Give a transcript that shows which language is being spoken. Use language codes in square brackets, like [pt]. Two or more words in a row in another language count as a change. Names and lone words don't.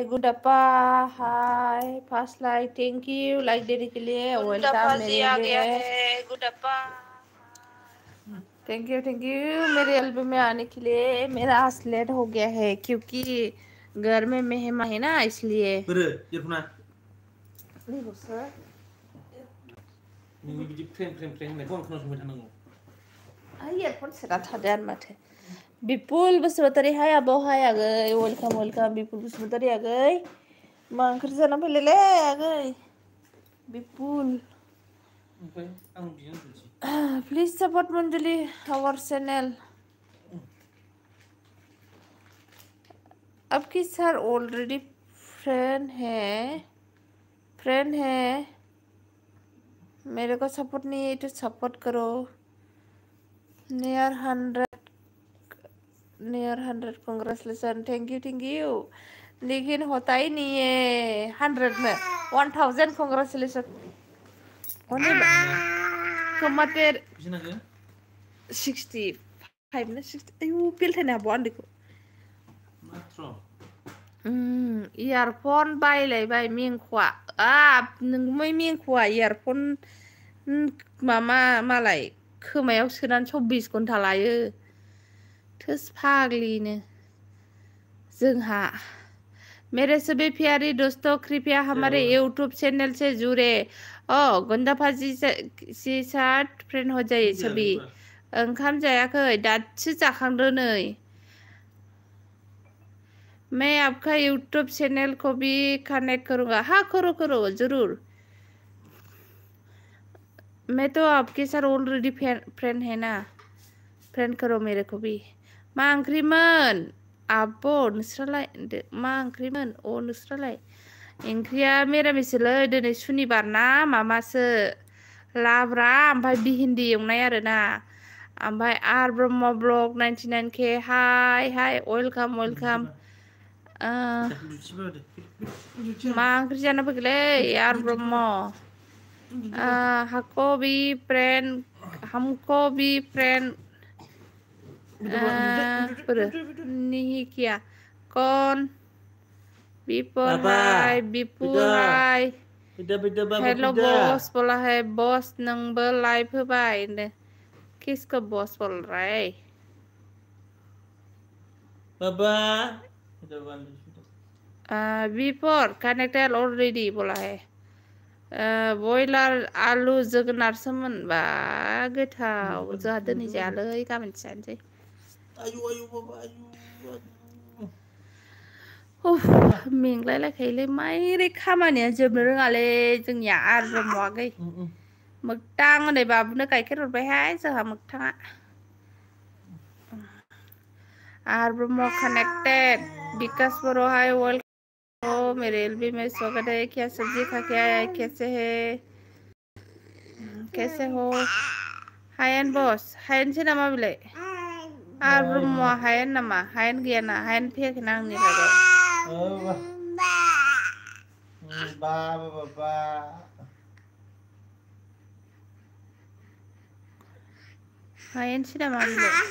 [hi] गुंडप्पा हाय, [en] first like, thank you like [hi] देने के लिए। गुंडप्पा वेलकम जी मेरे आ एल्बम गया में। है। गुंडप्पा [en] thank you [hi] मेरे एल्बम में आने के लिए। मेरा आज लेट हो गया है क्योंकि घर में मेहमान है ना, इसलिए। [brx] इयरफन सोना थादो आरो माथो। बिपुल बसुमतारी हाय आब' हाय आगै, [en] welcome welcome [brx] बिपुल बसुमतारी आगै। मा ओंख्रि जाना फैलायलै आगै बिपुल। [en] please support Manjuli our channel. [hi] आपकी सर ऑलरेडी फ्रेंड है। मेरे को सपोर्ट नहीं है तो सपोर्ट करो। [en] near 100 congratulation, thank you. [hi] लेकिन होता ही नहीं है 100 में। [brx] 1000 कांग्रेचुलेसन। कमातेर 65 ना 60। आयु पेलथायनो हाबाव आं बेखौ। इयारफन बायलायबाय मेंख'आ। नोंगुमै मेंख'आ इयारफन मामा मालाय खोमायाव सोनानै 24 घन्टा लायो। थोस फाग्लिनो जोंहा। [hi] मेरे सभी प्यारे दोस्तों, कृपया हमारे यूट्यूब चैनल से जुड़े। गुंडप्पा जी से साथ फ्रेंड हो जाइए सभी। [brx] ओंखाम जायाखै, दासो जाखांदो नै। [hi] मैं आपका यूट्यूब चैनल को भी कनेक्ट करूंगा। हाँ करो जरूर। मैं तो आपके साथ ऑलरेडी फ्रेंड है ना, फ्रेंड करो मेरे को भी। [brx] मा ओंख्रिमोन आब' नोंस्रालाय? मा ओंख्रिमोन? नोंस्रालाय? ओंख्रिया मिरामिसलै, दिनै सुनिबार ना मामासो लाब्रा ओमफ्राय भिन्दि एवनाय आरोना। ओमफ्राय आर ब्रह्म ब्लग 99K हाय वेलकाम। मा ओंख्रि जाना फैखोलै आर ब्रह्म? [hi] हमको भी फ्रेंड नहीं किया। कौन? विपुल हाय। हेलो बॉस बोला है। [brx] बॉस नंबो लाइव होबाय। [hi] किसको बॉस बोल रहा है? [en] before connected already [hi] बोला है। [brx] बयलार आलु जोगोनारसोमोन बा गोथाव। जोंहा दिनै जायालै, गाबोन जानोसै। मेंलायलायखायोलै माइरै खामानिया जोबनो रोङालै जोंनिया आर ब्रह्मआगै। मोगथां होननाय बाबुनो गाइखेर हरबायहाय जोंहा मोगथाङा। आर ब्रह्म कनेक्टेड। [hi] विकास बर' हाय वेलकम। मेरे एलबी में स्वागत है। क्या सब्जी खा के आया है? कैसे है? कैसे हो? [brx] हायेन बस हायेनसो नामा बिलाय? आर ब्रह्म हायेन नामा? हायेन गैया ना? हायेन फैयाखैना आंनि लागै। हायेनसो नामा बिलाय?